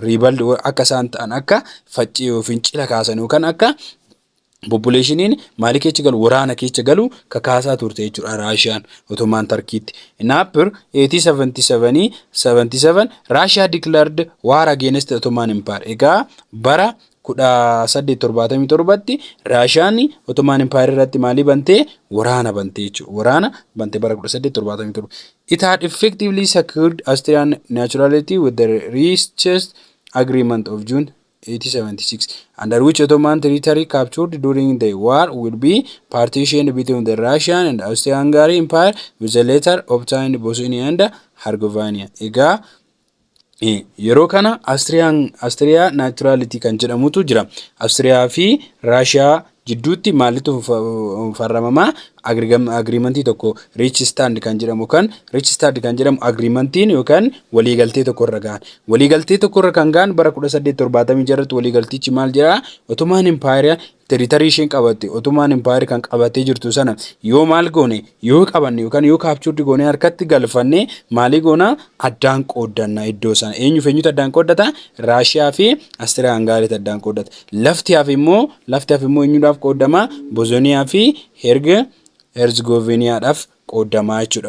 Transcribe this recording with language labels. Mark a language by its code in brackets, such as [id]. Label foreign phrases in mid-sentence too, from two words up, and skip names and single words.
[om] Rebel akka isaan ta'an akka faccii fincila kaasan yookaan akka populationiin maali keessa galu waraana keessa galu kakaasaa turte jechuudha Russian Ottoman Turkiitti. [en] In April 1877 Russia declared war against the Ottoman Empire. [om] Egaa bara 1877tti Russian Ottoman Empire irratti maali bante waraana bante jechuudha. Waraana bante bara 1877. [en] It had effectively secured Austrian neutrality with the richest agreement of June 1876, under which Ottoman territory captured during the war will be partitioned between the Russian and Austro-Hungary Empire, with the latter obtained Bosnia and Herzegovina. [om] Egaa yeroo kana Austria neutrality kan jedhamutu jira. Austria fi Russia jidduutti maalitu farramama agreementii tokko rich stand kan jedhamu agreementiin yookaan waliigaltee tokko irra gaan waliigaltee tokko irra kan gaan bara 1876 irratti waliigaltichi maal jira Ottoman Empire territory isheen qabatte Ottoman Empire kan qabattee jirtu sana yoo maal goone yoo qabanne yookaan yoo captured goone harkatti galfanne maali goona addaan qooddanna iddoo sana eenyutu addaan qooddata Russia fi Austria-Hungary addaan qooddata lafti hafe immoo eenyudhaaf qooddama Bosnia fi Herzegovinaadhaaf qooddama jechuudha.